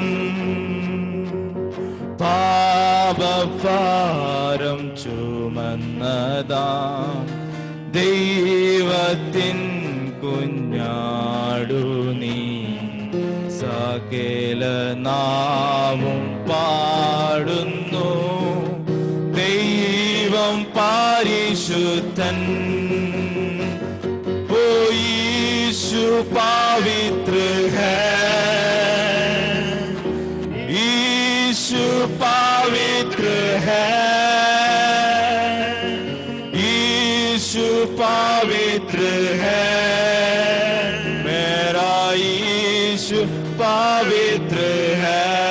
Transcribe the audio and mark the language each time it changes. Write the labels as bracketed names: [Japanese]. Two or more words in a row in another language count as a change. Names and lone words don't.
[Malayalam] പാപഭാരം ചുമന്നതാ ദൈവത്തിൻ കുഞ്ഞാടു നീ, സകല നാവും പാടുന്നു ദൈവം പരിശുദ്ധൻ. [Hindi] ഓ ईशु पवित्र है, ईशु पवित्र है, ईशु पवित्र है, मेरा ईशु पवित्र है.